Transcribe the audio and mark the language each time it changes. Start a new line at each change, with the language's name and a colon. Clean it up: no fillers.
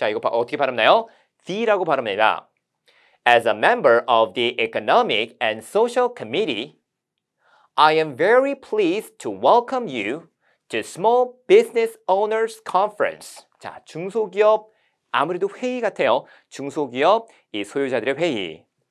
Korean: 자, 이거 어떻게 발음나요? the라고 발음합니다.
English: As a member of the Economic and Social Committee, I am very pleased to welcome you to Small Business Owners Conference.
Korean: 자, 중소기업 아무래도 회의 같아요. 중소기업 이 소유자들의 회의.